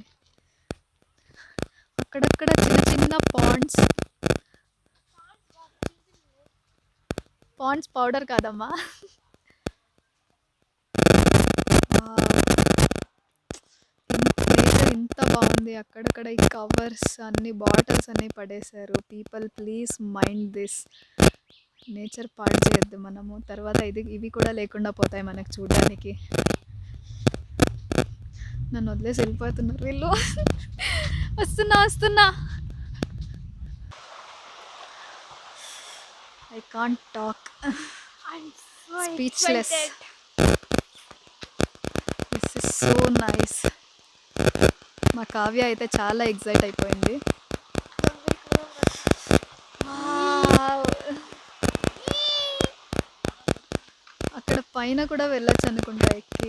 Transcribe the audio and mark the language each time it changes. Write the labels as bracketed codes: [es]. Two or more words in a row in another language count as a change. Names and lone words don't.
[te] అక్కడక్కడ చిన్న చిన్న పాండ్స్ పౌడర్ కాదమ్మా. నేచర్ ఇంత బాగుంది. అక్కడక్కడ ఈ కవర్స్ అన్ని బాటిల్స్ అన్నీ పడేశారు. [en] People please mind this. [te] నేచర్ పాడు చేయొద్దు మనము, తర్వాత ఇవి కూడా లేకుండా పోతాయి మనకు చూడడానికి. నన్ను వదిలేసి వెళ్ళిపోతున్నారు వీళ్ళు. వస్తున్నా. [en] I can't talk. I'm so Speechless. excited. This is so nice. [te] మా కావ్య అయితే చాలా ఎక్సైట్ అయిపోయింది. అక్కడ పైన కూడా వెళ్ళొచ్చు అనుకుంటా ఎక్కి.